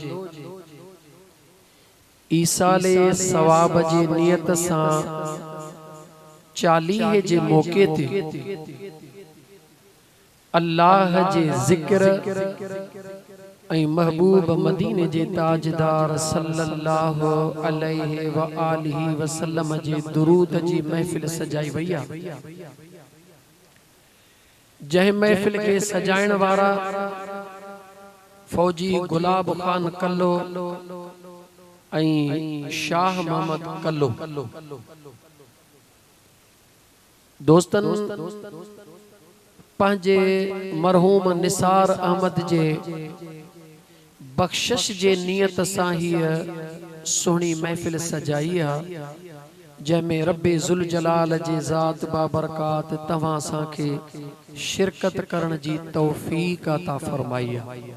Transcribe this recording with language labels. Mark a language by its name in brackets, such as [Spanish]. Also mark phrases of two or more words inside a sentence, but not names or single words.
[Sindhi] ईसाले सवाब जी नियत सां 40 जे मौके ते अल्लाह जे ज़िक्र ऐं महबूब मदीने जे ताजदार [Arabic] صلى الله عليه وآله وسلم [Sindhi] जे दुरूद जी महफिल सजाई वई आहे। जंहिं महफिल के सजाइण वारा फौजी गुलाब खान कल्लो ऐं शाह मोहम्मद कल्लो। दोस्तन पंहिंजे मरहूम निसार अहमद जे बख्शिश जे नियत सां हीअ सुहिणी महफिल सजाई आहे, जंहिंमें रब्बे ज़ुल जलाल जे ज़ात बाबरकात तव्हां असांखे शिरकत करण जी तौफ़ीक़ अता फ़रमाई आहे।